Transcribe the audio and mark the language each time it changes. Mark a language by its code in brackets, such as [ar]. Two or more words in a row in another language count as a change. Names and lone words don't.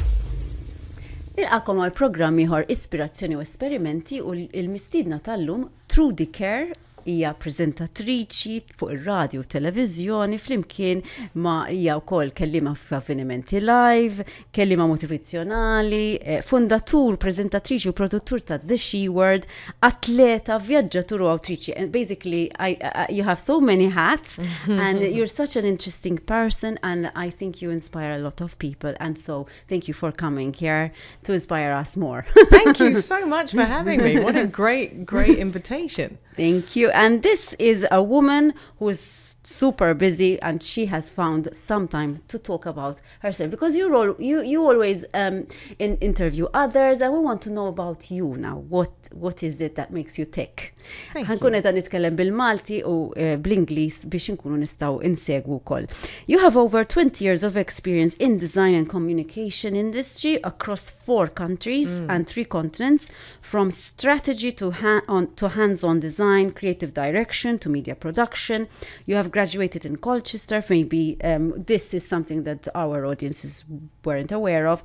[mt] Nilqakom għal programm ieħor Ispirazzjoni u Esperimenti u l-mistiedna tal-lum Trudy Kerr hija preżentatriċi fuq ir-radju u televiżjoni flimkien ma' hija wkoll kellima f'avvenimenti live, kellima motivazzjonali, fundatur, preżentatriċi u produttur ta' The She Word, atleta, vjaġġatur u awtriċi. [en] And basically, you have so many hats and you're such an interesting person and I think you inspire a lot of people. And so thank you for coming here to inspire us more. Thank you so much for having me. What a great invitation. Thank you. And this is a woman who is super busy and she has found some time to talk about herself because you always interview others and we want to know about you now. What is it that makes you tick? [mt] Ħankun qed nitkellem bil-Malti u bl-Ingliż biex inkunu nistgħu insegwu wkoll. [en] You have over 20 years of experience in design and communication industry across 4 countries and 3 continents, from strategy to hands-on design, creative direction to media production. You have graduated in Colchester. Maybe this is something that our audiences weren't aware of.